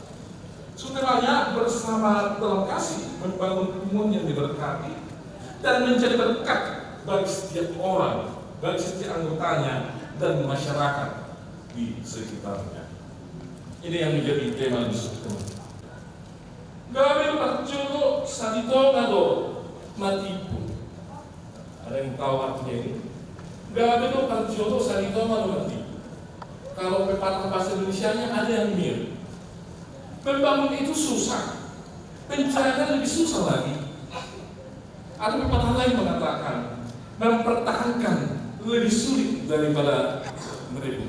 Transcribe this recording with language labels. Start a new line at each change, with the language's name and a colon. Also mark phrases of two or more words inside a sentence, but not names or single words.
Indonesian: Supaya bersama dalam kasih membangun hubungan yang diberkati dan menjadi berkat bagi setiap orang, bagi setiap anggotanya dan masyarakat di sekitarnya. Ini yang menjadi tema di sini.
Batak Toba: Gawe parjolo sadito kado matipu.
Indonesian: Ada yang tahu artinya ini?
Batak Toba: Gawe parjolo sadito kado matipu.
Indonesian: Kalau pepatah bahasa Indonesianya ada yang mirip. Membangun itu susah, menjaga lebih susah lagi. Ada pepatah lain mengatakan mempertahankan lebih sulit daripada merebut.